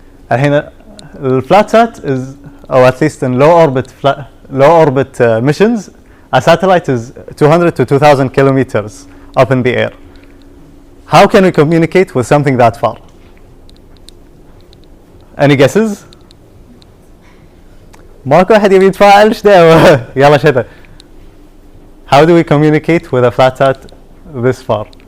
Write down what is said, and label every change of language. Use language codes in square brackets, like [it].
[ar] الحين [en] الFlatSat is, or at least in low orbit missions, a satellite is 200 to 2,000 kilometers up in the air. How can we communicate with something that far? Any guesses? [ar] ماكو أحد يبي يتفاعل إيش دعوة؟ يلا شتا. [en] How do we communicate with a FlatSat this far?